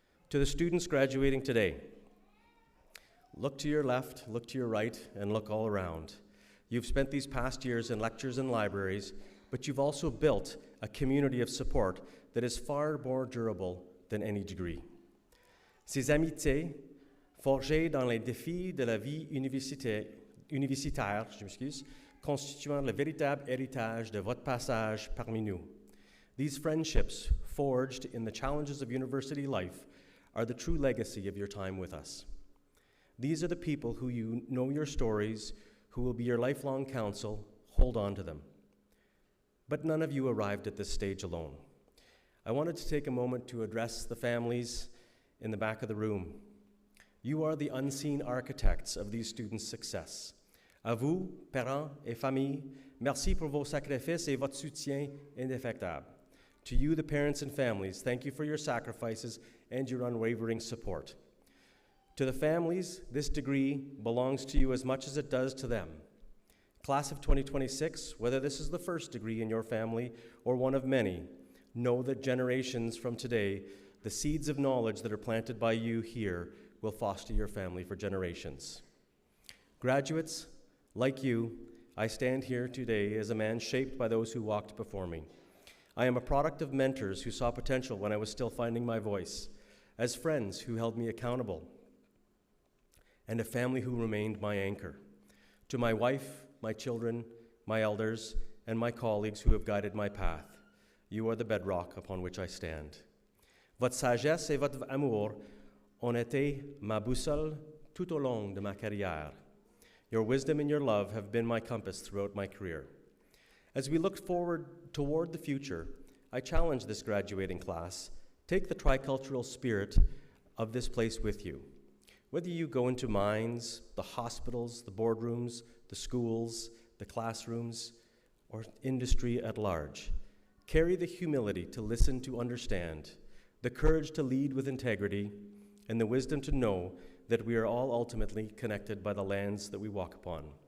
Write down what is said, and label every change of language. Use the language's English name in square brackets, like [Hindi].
[English] To the students graduating today, look to your left, look to your right, and look all around. You've spent these past years in lectures and libraries, but you've also built a community of support that is far more durable than any degree. [French] Ces amitiés, forgées dans les défis de la vie universitaire, constituant le véritable héritage de votre passage parmi nous. [English] These friendships, forged in the challenges of university life, are the true legacy of your time with us. These are the people who you know your stories, who will be your lifelong counsel. Hold on to them. But none of you arrived at this stage alone. I wanted to take a moment to address the families in the back of the room. You are the unseen architects of these students' success. [French] À vous, parents et familles, merci pour vos sacrifices et votre soutien indéfectible. [English] To you, the parents and families, thank you for your sacrifices and your unwavering support. To the families, this degree belongs to you as much as it does to them. Class of 2026, whether this is the first degree in your family or one of many, know that generations from today, the seeds of knowledge that are planted by you here will foster your family for generations. Graduates, like you, I stand here today as a man shaped by those who walked before me. I am a product of mentors who saw potential when I was still finding my voice, as friends who held me accountable, and a family who remained my anchor. To my wife, my children, my elders, and my colleagues who have guided my path, you are the bedrock upon which I stand. [French] Votre sagesse et votre amour ont été ma boussole tout au long de ma carrière. [English] Your wisdom and your love have been my compass throughout my career. As we look forward toward the future, I challenge this graduating class, take the tricultural spirit of this place with you. Whether you go into mines, the hospitals, the boardrooms, the schools, the classrooms, or industry at large, carry the humility to listen to understand, the courage to lead with integrity, and the wisdom to know that we are all ultimately connected by the lands that we walk upon.